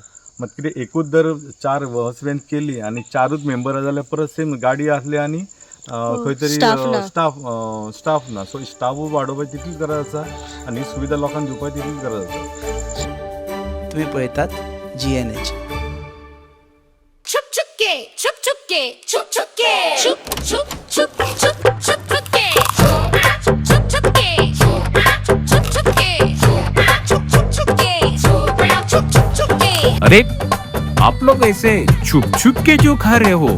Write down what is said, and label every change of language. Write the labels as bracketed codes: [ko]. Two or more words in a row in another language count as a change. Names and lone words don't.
[kok] मात कितें एकूच जर 4 [en] बस व्हॅन [kok] केली आनी 4च मेंबर जाल्यार परत सेम गाडी आसली आनी खंय तरी स्टाफ ना. सो स्टाफूय वाडोवपाची तितलीच गरज आसा आनी ही सुविधा लोकांक दिवपाची तितलीच गरज आसा. तुम्ही पळयतात GNH. [hi] छुप छुप के छुप छुप के छुप छुप के छुप छुप छुप छुप छुप छुप के छुप छुप के छुप छुप के छुप छुप के छुप छुप के. अरे आप लोग ऐसे छुप छुप के जो खा रहे हो?